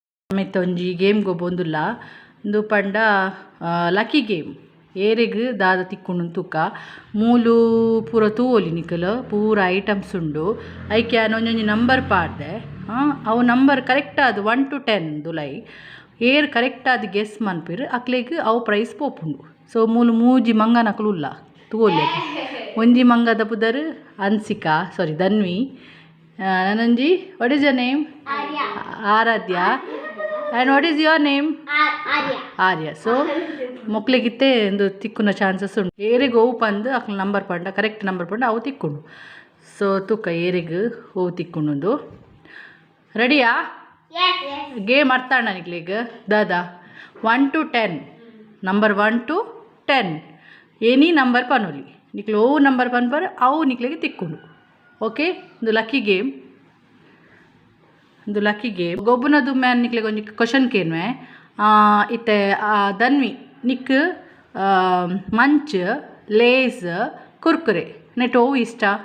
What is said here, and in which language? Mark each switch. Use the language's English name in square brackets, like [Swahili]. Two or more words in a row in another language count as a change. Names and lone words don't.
[Tulu] ಮೆತ್ತ ಒಂಜಿ ಗೇಮ್ ಗೊಬ್ಬೊಂದುಲ್ಲ ಇಂದು ಪಂಡ [English] lucky game [Tulu] ಏರೆಗ್ ದಾದ ತಿಕ್ಕುಂಡು ತೂಕ ಮೂಲು ಪೂರ ತೂವೊಲಿ ನಿಕುಲು ಪೂರ ಐಟಮ್ಸ್ ಉಂಡು ಐಕೆ ಒಂಜೊಂಜಿ ನಂಬರ್ ಪಾಡ್ದೆ ಅವು ನಂಬರ್ ಕರೆಕ್ಟ್ ಆದ್ 1 to 10 ದುಲೈ ಏರ್ ಕರೆಕ್ಟ್ ಆದ್ ಗೆಸ್ ಮನ್ಪಿರ್ ಅಕ್ಲೆಗ್ ಅವು ಪ್ರೈಸ್ ಪೋಪುಂಡು. ಸೊ ಮೂಲು ಮೂಜಿ ಮಂಗನಕುಲು ಉಲ್ಲ ತೂವೊಲಿ ಅದು ಒಂಜಿ ಮಂಗದ ಪುದರ್ ಅನ್ಸಿಕಾ ಸಾರಿ ಧನ್ವಿ ನನಂಜಿ [English] what is your name [Tulu] ಆರಾಧ್ಯ [English] and what is your name [Tulu] ಆರ್ಯ. ಸೊ ಮೊಕ್ಲಿಗಿತ್ತೆ ಒಂದು ತಿಕ್ಕುನ ಚಾನ್ಸಸ್ ಉಂಟು ಏರೆಗ್ ಹೋವು ಪಂದ್ ಅಕ್ಲ ನಂಬರ್ ಪಂಡ [English] correct number [Tulu] ಪಂಡ ಅವು ತಿಕ್ಕುಂಡು. ಸೊ ತೂಕ ಏರೆಗ್ ಹೋವು ತಿಕ್ಕುಂಡು ರೆಡಿಯಾ ಗೇಮ್ ಅರ್ಥಾಂಡ ನಿಕ್ಲಿಗ್ ದಾದಾ 1 to 10 ನಂಬರ್ 1 to 10 [English] any number [Tulu] ಪನೊಲಿ ನಿಕ್ಲು ಓವು ನಂಬರ್ ಪನ್ಪರ್ ಅವು ನಿಕ್ಲಿಗೆ ತಿಕ್ಕುಂಡು. ಓಕೆ ಒಂದು [English] lucky game [Tulu] ಗೊಬ್ಬುನದು ಮ್ಯಾನ್ ನಿಕ್ಲಿಗೆ ಒಂಜಿ ಕ್ವಶನ್ ಕೇನ್ವೆ ಇತ್ತೆ ಧನ್ವಿ ನಿಕ್ ಮಂಚ್ ಲೇಸ್ ಕುರ್ಕುರೆ ನೆಟ್ ಓವು ಇಷ್ಟ.